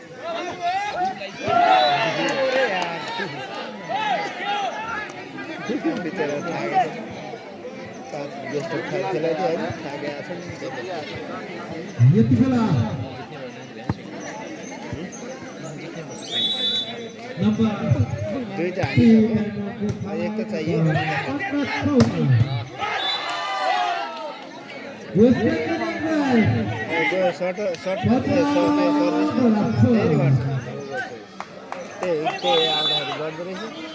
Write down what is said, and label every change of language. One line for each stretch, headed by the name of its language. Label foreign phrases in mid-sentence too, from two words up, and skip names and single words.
Nepali: जस्तो खेलाइ थियो होइन थाहा छ नि
Indonesian: Yaitu bola. Nomor
Nepali: दुईटा हानिसक्यो एक त चाहियो सर्ट सर्ट त्यही आउँदाखेरि गर्दो रहेछ